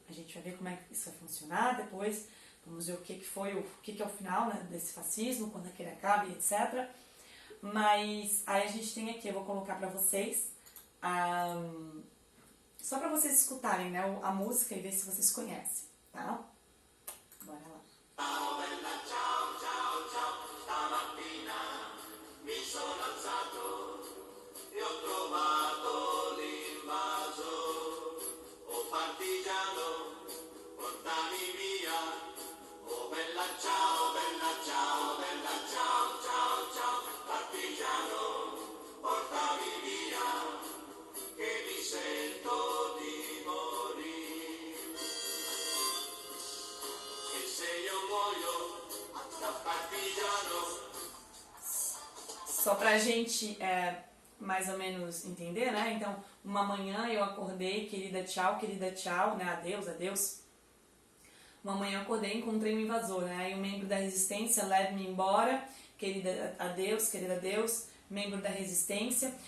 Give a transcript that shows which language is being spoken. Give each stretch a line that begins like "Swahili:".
Portuguese: A gente vai ver como é que isso vai funcionar depois, vamos ver o que é o final, né, desse fascismo, quando é que ele acaba e etc. Mas aí a gente tem aqui, eu vou colocar pra vocês, só pra vocês escutarem, né, a música e ver se vocês conhecem, tá? Bora lá.
Italian: Ciao, bella ciao, ciao, ciao, stamattina mi sono alzato e ho trovato l'invaso, oh partigiano, portami via, oh bella ciao, bella ciao, bella ciao, ciao, ciao, partigiano, portami via, che mi sento di morire, e se io muoio da partigiano.
Portuguese: Só pra gente mais ou menos entender, né? Então, uma manhã eu acordei, querida tchau, né? Adeus, adeus. Uma manhã eu acordei e encontrei um invasor, né? E um membro da resistência, leve-me embora, querida adeus, membro da resistência.